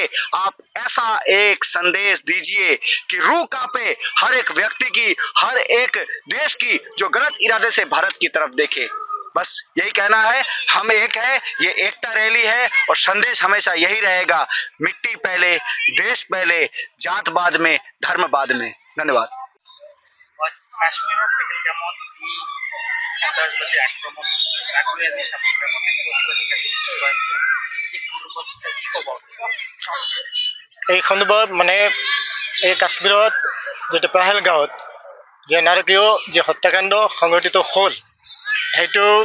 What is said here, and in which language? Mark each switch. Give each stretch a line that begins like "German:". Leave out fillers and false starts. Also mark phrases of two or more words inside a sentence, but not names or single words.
Hindi: आप ऐसा एक संदेश दीजिए कि रूह कांपे हर एक व्यक्ति की, हर एक देश की जो गलत इरादे से भारत की तरफ देखे। बस यही कहना है। हम एक है, ये एकता रैली है और संदेश हमेशा यही रहेगा, मिट्टी पहले, देश पहले, जात बाद में, धर्म बाद में। धन्यवाद।
Assamese: এই সন্দৰ্ভত মানে এই কাশ্মীৰত যেটো পেহেলগাঁৱত যে নাৰকীয় যে হত্যাকাণ্ড সংঘটিত হ'ল, সেইটো